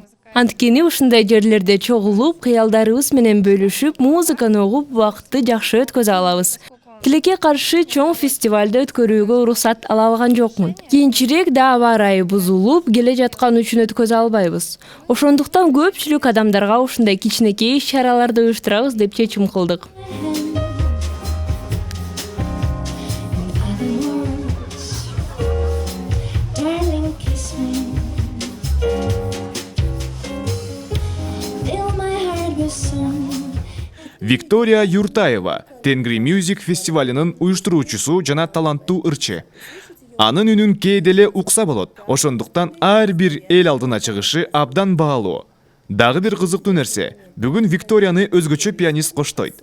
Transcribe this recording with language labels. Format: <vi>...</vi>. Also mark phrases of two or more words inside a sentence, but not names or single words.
<ky>Анткени ушундай жерлерде чогулуп, кыялдарыбыз менен бөлүшүп, музыканы угуп, убакытты жакшы өткөзө алабыз. Тилекке каршы чоң фестивалды өткөрүүгө уруксат ала алган жокмун. Кийинчерээк да аба ырайы бузулуп, келе жаткан үчүн өткөзө албайбыз. Ошондуктан көпчүлүк адамдарга ушундай кичинекей иш-чараларды уюштурабыз деп чечим кылдык.</ky> <en>Darling, kiss me. Fill my heart with song.</en> <ky>Виктория Юртаева, Тенгри Music фестивалынын уюштуруучусу жана таланттуу ырчы. Анын үнүн кээде эле укса болот. Ошондуктан ар бир эл алдына чыгышы абдан баалуу. Дагы бир кызыктуу нерсе, бүгүн Викторияны өзгөчө пианист коштойт.</ky>